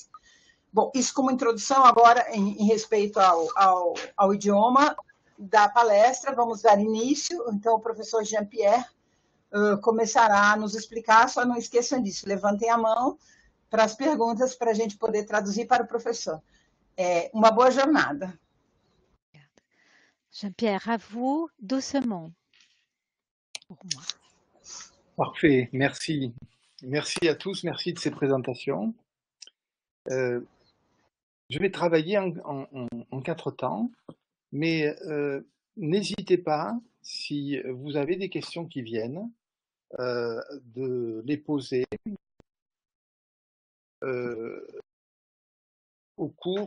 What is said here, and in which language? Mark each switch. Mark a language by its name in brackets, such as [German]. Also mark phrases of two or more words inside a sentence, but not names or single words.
[Portuguese] Bom, isso como introdução. Agora, em respeito ao idioma da palestra, vamos dar início. Então, o professor Jean-Pierre começará a nos explicar, só não esqueçam disso, levantem a mão para as perguntas, para a gente poder traduzir para o professor. Uma boa jornada. [French] Jean-Pierre, à vous, doucement. Pour moi. Parfait, merci. Merci à tous, merci de ces présentations. Je vais travailler en 4 temps, mais n'hésitez pas, si vous avez des questions qui viennent, de les poser au cours.